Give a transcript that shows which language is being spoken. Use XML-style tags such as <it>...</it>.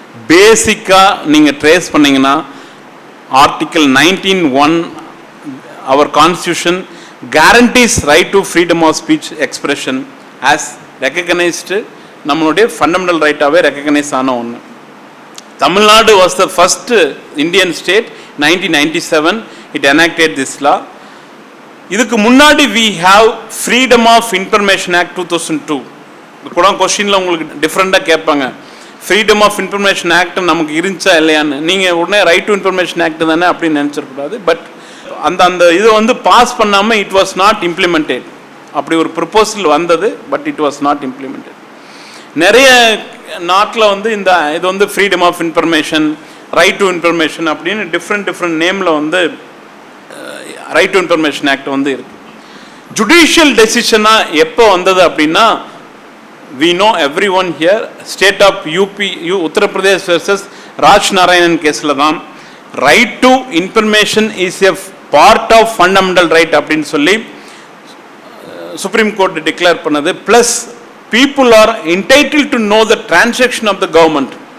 <ta>பேசிக்காக நீங்கள் ட்ரேஸ் பண்ணிங்கன்னா</ta> <en>article 19(1) our constitution guarantees right to freedom of speech expression as recognized,</en> <ta>நம்மளுடைய fundamental ரைட்டாகவே recognise ஆன ஒன்று.</ta> <en>Tamil Nadu was the first Indian state 1997 it enacted this law.</en> <ta>இதுக்கு முன்னாடி</ta> <en>we have freedom of information act 2002.</en> <ta>கூட கொஸ்டினில் உங்களுக்கு டிஃப்ரெண்ட்டாக கேட்பாங்க, ஃப்ரீடம் ஆஃப் இன்ஃபர்மேஷன் ஆக்ட் நமக்கு இருந்துச்சா இல்லையான்னு. நீங்கள் உடனே ரைட் டு இன்ஃபர்மேஷன் ஆக்ட் தானே அப்படின்னு நினச்சிடக்கூடாது. பட் அந்த இதை வந்து பாஸ் பண்ணாமல்</ta> <en>It was not implemented.</en> <ta>அப்படி ஒரு ப்ரொபோசல் வந்தது,</ta> <en>But it was not implemented.</en> <ta>நிறைய நாட்டில் வந்து இது வந்து freedom of information, right to information அப்படின்னு டிஃப்ரெண்ட் நேமில் வந்து ரைட் டு இன்ஃபர்மேஷன் ஆக்ட் வந்து இருக்கு. ஜுடிஷியல் டெசிஷனாக எப்போ வந்தது அப்படின்னா,</ta> <en>we know everyone here, state of UP, Uttar Pradesh versus</en> <ta>Raj Narayanan கேஸில் தான்</ta> <en>right to information is a part of fundamental right</en> <ta>அப்படின்னு சொல்லி சுப்ரீம் கோர்ட் டிக்ளேர் பண்ணது.</ta> <en>Plus people are entitled to know the transaction of the government.</en>